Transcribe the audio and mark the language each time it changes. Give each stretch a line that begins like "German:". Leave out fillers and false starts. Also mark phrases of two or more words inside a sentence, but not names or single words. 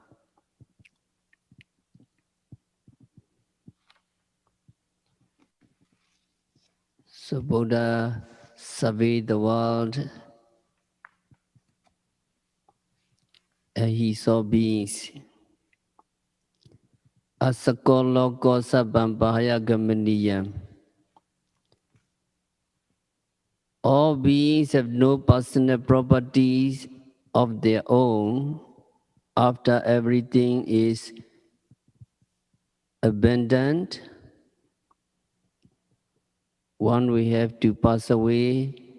English: So Buddha surveyed the world and he saw beings.
Pali: Asako loko sabbam bahaya gamaniyam.
English: All beings have no personal properties of their own after everything is abandoned. One we have to pass away.